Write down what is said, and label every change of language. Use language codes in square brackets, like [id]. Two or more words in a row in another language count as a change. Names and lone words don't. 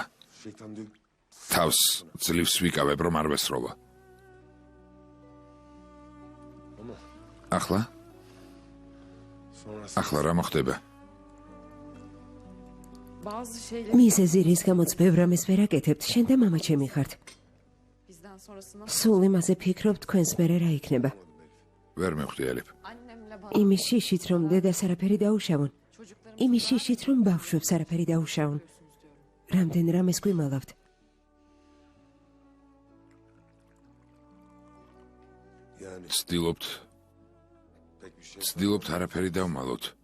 [ka] თავს ძლივს ვიკავებ რომ არ ვესროლა. ახლა რა მოხდება? [tr] Bazı şeyler [ka] მიზეზი რის გამოც ბევრ რამეს ვერ აკეთებთ, შენ და მამა ჩემი ხართ. [tr] bizden sonrasına [ka] სულ იმაზე ფიქრობ თქვენს მერე რა იქნება. ვერ მივხვდი ელიფ. [tr] annemle bana [ka] იმის შიშით რომ დედას არაფერი დაუშავონ. [tr] çocuklarım [ka] იმის შიშით რომ ბავშვებს არაფერი დაუშავონ. რამდენ რამეს გვიმალავთ. ცდილობთ არაფერი დავმალოთ.